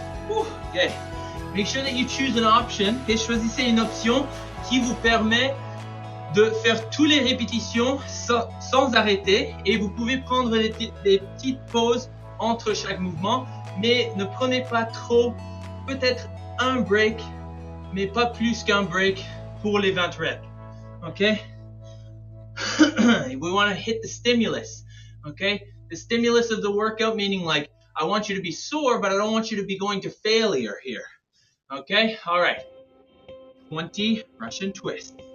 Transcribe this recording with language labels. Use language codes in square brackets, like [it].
[en] Okay. Make sure that you choose an option. [fr] Okay, choisissez une option qui vous permet de faire toutes les répétitions sans arrêter, et vous pouvez prendre des petites pauses entre chaque mouvement, mais ne prenez pas trop, peut-être un break, mais pas plus qu'un break pour les 20 reps. [en] Okay? We want to hit the stimulus. Okay? The stimulus of the workout, meaning like, I want you to be sore, but I don't want you to be going to failure here. Okay? All right. 20 Russian twists.